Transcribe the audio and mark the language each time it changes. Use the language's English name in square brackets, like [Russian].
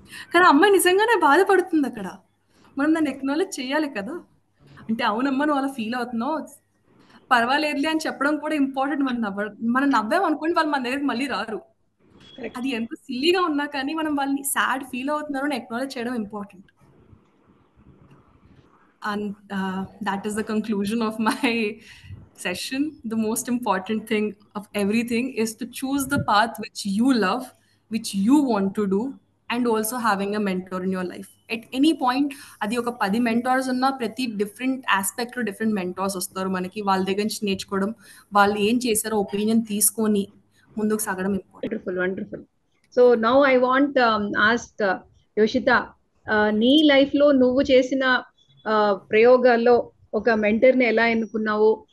[Telugu] కానీ ఆ అమ్మాయి నిజంగానే బాధపడుతుందక్కడ. మనం దాన్ని అక్నాలెడ్జ్ చేయాలి కదా! అంటే అవునమ్మా నువ్వు అలా ఫీల్ అవుతున్నావు. పర్వాలేదులే అని చెప్పడం కూడా ఇంపార్టెంట్. మనం నవ్వామనుకోండి వాళ్ళు మన దగ్గరికి మళ్ళీ రారు. కరెక్ట్. అది ఎంత సిల్లీగా ఉన్నా కానీ మనం వాళ్ళని సాడ్ ఫీల్ అవుతున్నారు అని అక్నాలెడ్జ్ చేయడం important. [English] And that is the conclusion of my session. The most important thing of everything is to choose the path which you love, which you want to do, and also having a mentor in your life. At any point, [Telugu] అది ఒక 10 mentors ఉన్నా ప్రతి different ఆస్పెక్ట్లో different mentors వస్తారు మనకి. వాళ్ళ దగ్గర నుంచి నేర్చుకోవడం, వాళ్ళు ఏం చేశారో ఒపీనియన్ తీసుకొని ముందుకు సాగడం important. Wonderful, wonderful. [English] so now I want ask [Telugu] యోషిత, నీ లైఫ్ లో నువ్వు చేసిన ప్రయోగాల్లో ఒక మెంటర్ని ఎలా ఎన్నుకున్నావు?